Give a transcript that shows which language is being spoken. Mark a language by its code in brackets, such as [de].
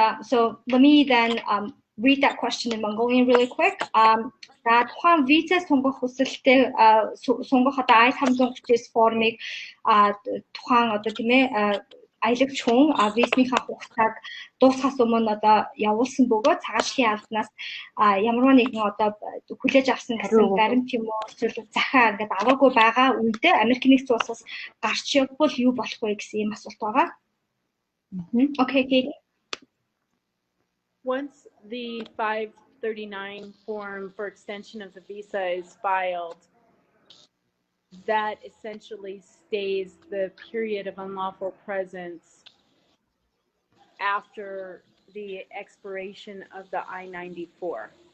[en] So let me then read that question in Mongolian really quick. [mn] That тухайн виза сонгох хүсэлтэй сонгох одоо I-530 формыг тухайн одоо тийм ээ аялагч хүн визийнхаа хугацааг дуусгахаас өмнө одоо явуулсан бөгөөд цагаачлалын албанаас ямарваа нэгэн одоо хүлээж авсан гэсэн баримт юм уу эсвэл захиа ингээд аваагүй байгаа үедээ Америк нэгдсэн улсаас гарч явбал юу болох вэ гэсэн ийм асуулт байгаа. [en] Okay, Katie. Once the 539 form for extension of the visa is filed, that essentially stays the period of unlawful presence after the expiration of the I-94.